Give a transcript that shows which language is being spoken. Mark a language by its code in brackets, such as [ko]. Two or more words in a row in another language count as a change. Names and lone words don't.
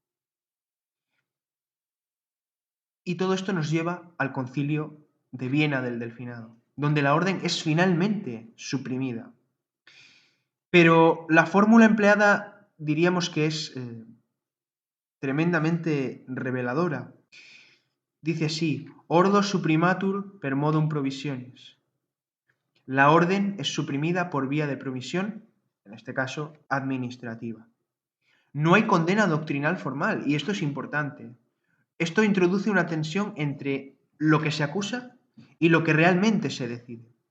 [es] Y todo esto nos lleva al Concilio de Viena del Delfinado, donde la orden es finalmente suprimida. Pero la fórmula empleada diríamos que es tremendamente reveladora. Dice así: [la] ordo suprimatur per modum provisionis. [es] La orden es suprimida por vía de provisión, en este caso administrativa. No hay condena doctrinal formal, y esto es importante. Esto introduce una tensión entre lo que se acusa y lo que realmente se decide.